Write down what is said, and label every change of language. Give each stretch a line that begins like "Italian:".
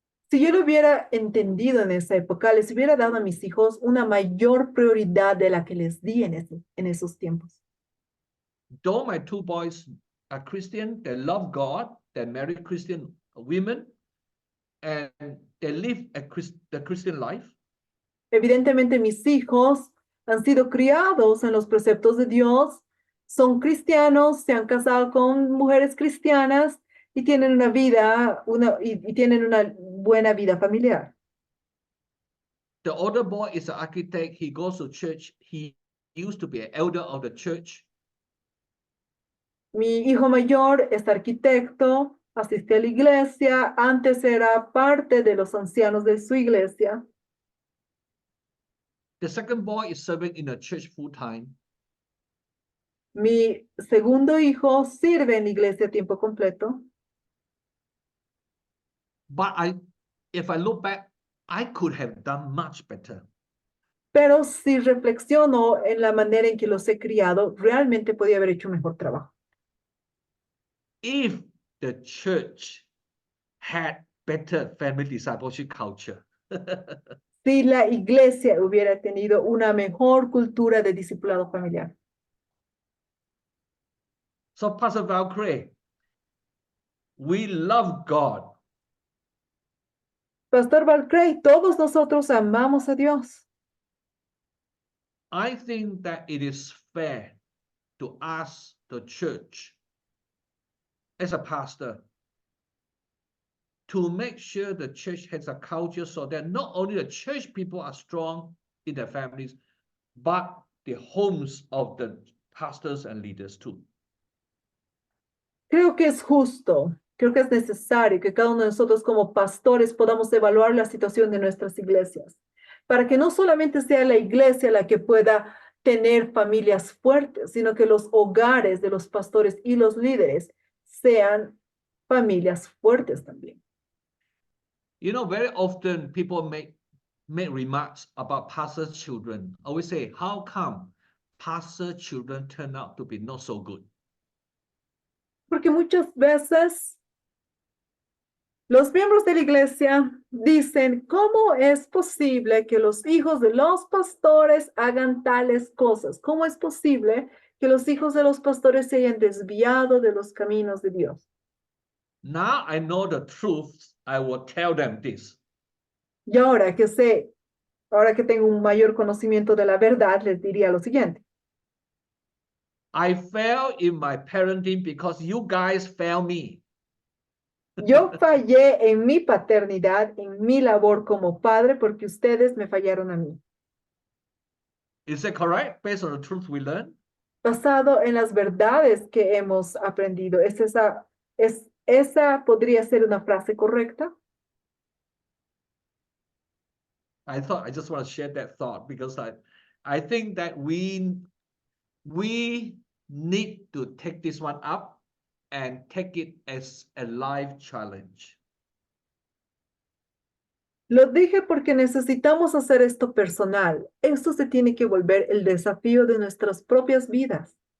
Spanish: Si yo lo hubiera entendido en esa época, les hubiera dado a mis hijos una mayor prioridad de la que les di en esos tiempos.
English: Though my two boys are Christian, they love God, they marry Christian women, and they live the Christian life.
Spanish: Evidentemente, mis hijos han sido criados en los preceptos de Dios, son cristianos, se han casado con mujeres cristianas y tienen una vida, y tienen una buena vida familiar.
English: The older boy is an architect. He goes to church. He used to be an elder of the church.
Spanish: Mi hijo mayor es arquitecto, asiste a la iglesia, antes era parte de los ancianos de su iglesia.
English: The second boy is serving in a church full time.
Spanish: Mi segundo hijo sirve en la iglesia a tiempo completo.
English: But if I look back, I could have done much better.
Spanish: Pero si reflexiono en la manera en que los he criado, realmente podía haber hecho un mejor trabajo.
English: If the church had better family discipleship culture.
Spanish: Si la iglesia hubiera tenido una mejor cultura de discipulado familiar.
English: So, Pastor Valkyrie, we love God.
Spanish: Pastor Valkyrie, todos nosotros amamos a Dios.
English: I think that it is fair to ask the church, as a pastor, to make sure the church has a culture so that not only the church people are strong in their families, but the homes of the pastors and leaders too.
Spanish: Creo que es justo, creo que es necesario que cada uno de nosotros como pastores podamos evaluar la situación de nuestras iglesias, para que no solamente sea la iglesia la que pueda tener familias fuertes, sino que los hogares de los pastores y los líderes sean familias fuertes también.
English: You know, very often people make remarks about pastor children. I always say, how come pastor children turn out to be not so good?
Spanish: Porque muchas veces los miembros de la iglesia dicen, ¿cómo es posible que los hijos de los pastores hagan tales cosas? ¿Cómo es posible que los hijos de los pastores se hayan desviado de los caminos de Dios?
English: Now I know the truth, I will tell them this.
Spanish: Y ahora que sé, ahora que tengo un mayor conocimiento de la verdad, les diría lo siguiente.
English: I failed in my parenting because you guys failed me.
Spanish: Yo fallé en mi paternidad, en mi labor como padre, porque ustedes me fallaron a mí.
English: Is that correct? Based on the truth we learned?
Spanish: Basado en las verdades que hemos aprendido. ¿Esa podría ser una frase correcta?
English: I just want to share that thought because I think that we we need to take this one up and take it as a life challenge.
Spanish: Lo dije porque necesitamos hacer esto personal. Esto se tiene que volver el desafío de nuestras propias vidas.